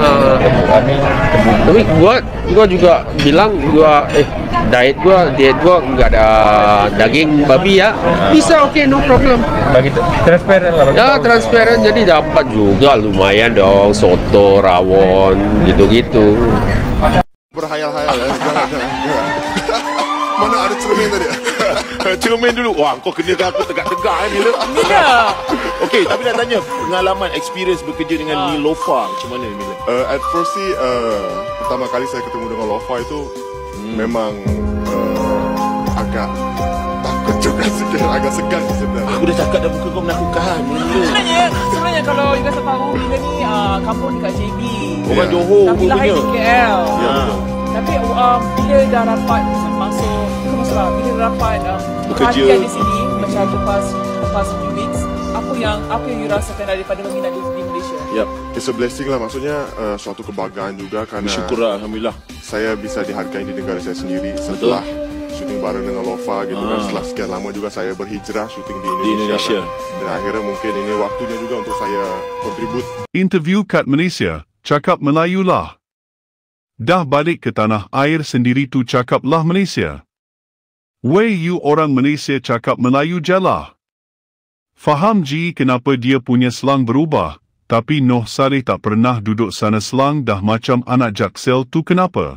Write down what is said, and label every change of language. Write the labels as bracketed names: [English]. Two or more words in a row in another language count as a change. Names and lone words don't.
[Indonesian] Tapi gua juga bilang diet gua nggak ada daging babi ya. Bisa, oke, [English] no problem. [Malay] bagi transparan lah. [Indonesian] Ya, transparan, jadi dapat juga lumayan dong, soto, rawon, gitu-gitu. [Malay] Berhayal-hayal ya, jangan. Mana ada cermin tadi? Cermin dulu. Wah, kau kenakan aku tegak-tegak ni lah. Ya. Okey, tapi nak tanya pengalaman, experience bekerja dengan Nilofa macam mana Mila? [English] At first [Indonesian] sih, pertama kali saya ketemu dengan Lofa itu memang agak takut juga sikit, agak segan sebenarnya. [Malay] Aku dah cakap dah muka kau menakutkan. Sebenarnya kalau you rasa tahu, Mila ni kampung dekat JB. Orang Johor Tapi lahir di KL. Ya. Tapi bila dah dapat bila dah dapat Bekerja perhatian di sini macam lepas [English] few weeks, [Malay] apa yang you rasakan daripada meminat di Malaysia? [English] Yep, it's a blessing [Malay] lah, maksudnya suatu kebanggaan juga kerana Syukurlah, alhamdulillah. [Indonesian] saya bisa dihargai di negara saya sendiri setelah syuting bareng dengan Lofa gitu kan. Setelah sekian lama juga saya berhijrah syuting di Indonesia. Dan akhirnya mungkin ini waktunya juga untuk saya kontribut. [Malay] Interview kat Malaysia, cakap Melayu lah. Dah balik ke tanah air sendiri tu cakaplah Malaysia. Wey, you orang Malaysia cakap Melayu jalah. Faham ji kenapa dia punya slang berubah, tapi Noh Saleh tak pernah duduk sana slang dah macam anak jaksel tu kenapa?